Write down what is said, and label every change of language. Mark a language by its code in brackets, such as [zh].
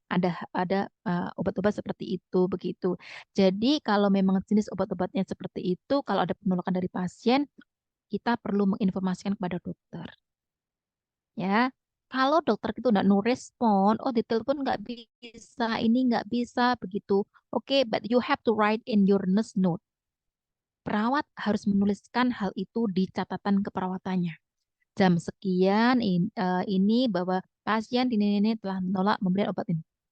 [id] Ada obat-obat seperti itu begitu. Jadi kalau memang jenis obat-obatnya seperti itu, kalau ada penolakan dari pasien, kita perlu menginformasikan kepada dokter. Ya, kalau dokter itu nggak no respon, oh ditelepon nggak bisa, ini nggak bisa begitu. [en] Oke, but you have to write in your nurse note. [id] Perawat harus menuliskan hal itu di catatan keperawatannya. Jam sekian ini bahwa pasien ini telah menolak memberikan obat ini.